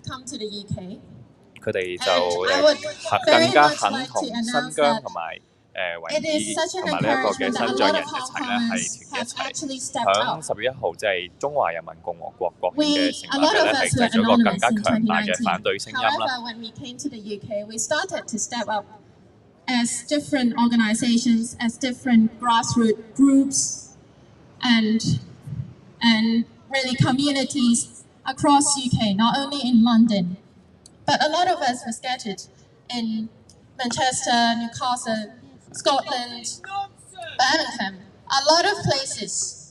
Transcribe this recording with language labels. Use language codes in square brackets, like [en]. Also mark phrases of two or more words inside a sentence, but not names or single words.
[yue] 佢哋就更加肯同新疆同埋維吾爾同埋呢一個嘅新疆人一齊咧，係團結一齊，響10月1號即係中華人民共和國國慶嘅成立咧，係製咗個更加強大嘅反對聲音啦。 [en] As different organizations, as different grassroots groups, and really communities across UK, not only in London. But a lot of us were scattered in Manchester, Newcastle, Scotland, Birmingham, a lot of places.